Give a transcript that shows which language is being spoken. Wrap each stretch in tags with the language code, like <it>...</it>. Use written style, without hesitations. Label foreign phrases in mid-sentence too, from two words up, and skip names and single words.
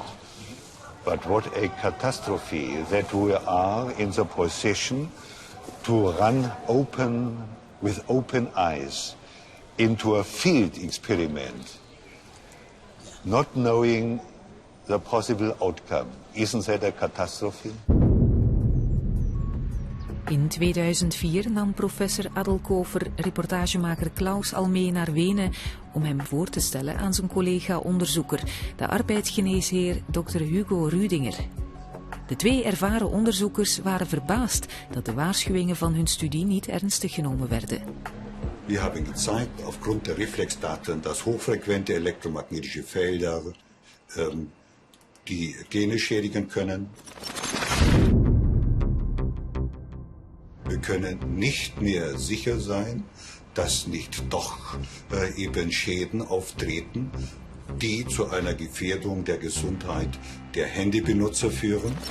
<en>But what a catastrophe that we are in the position to run with open eyes into a field experiment, not knowing the possible outcome. Isn't that a catastrophe?</en> <nl>In 2004 nam professor Adelkofer reportagemaker Klaus al mee naar Wenen om hem voor te stellen aan zijn collega-onderzoeker, de arbeidsgeneesheer Dr. Hugo Rüdinger. De 2 ervaren onderzoekers waren verbaasd dat de waarschuwingen van hun studie niet ernstig genomen werden.</nl> <de>Wir haben gezeigt, aufgrund der Reflexdaten, dass hochfrequente elektromagnetische Felder die Gene schädigen können. Wir können nicht mehr sicher sein, dass nicht doch eben Schäden auftreten, die zu einer Gefährdung der Gesundheit der Handybenutzer führen.</de>